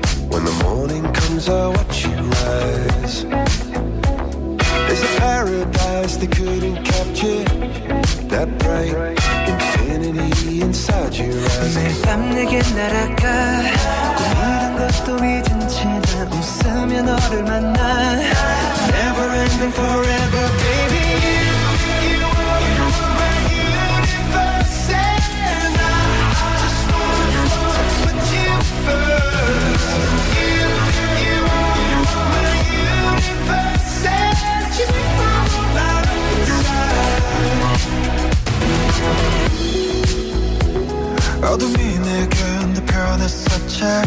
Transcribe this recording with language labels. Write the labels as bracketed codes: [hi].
[en] When the morning comes, I watch you rise. There's a paradise they couldn't capture. That bright infinity inside your eyes. [ko] 매일 밤 내게 날아가. 꿈이란 것도 잊은 채 난 웃으며 너를 만나. [en] Never ending forever, baby. You are my universe, and I just wanna put you first. You are my universe, and you are right inside. [ko] 어둠이 내겐 더 변했었지.